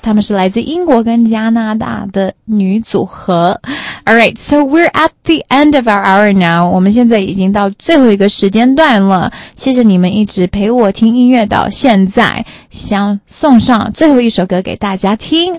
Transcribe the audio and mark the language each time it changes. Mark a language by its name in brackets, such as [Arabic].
[Chinese] 他们是来自英国跟加拿大的女组合。 [English] Alright, so we're at the end of our hour now. [Chinese] 我们现在已经到最后一个时间段了。谢谢你们一直陪我听音乐到现在。想送上最后一首歌给大家听。